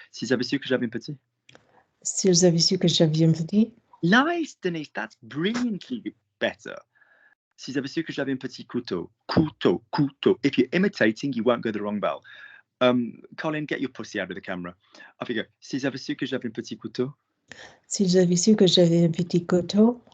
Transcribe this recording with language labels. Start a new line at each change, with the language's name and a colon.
French: S'ils avaient su que j'avais un petit. S'ils avaient su que j'avais un petit.
English: Nice, Denise. That's brilliantly better.
French: S'ils avaient su que j'avais un petit couteau. Couteau, couteau.
English: If you're imitating, you won't go the wrong bell. Colin, get your pussy out of the camera. Off you go.
French: S'ils avaient su que j'avais un petit couteau. S'ils avaient su que j'avais un petit couteau.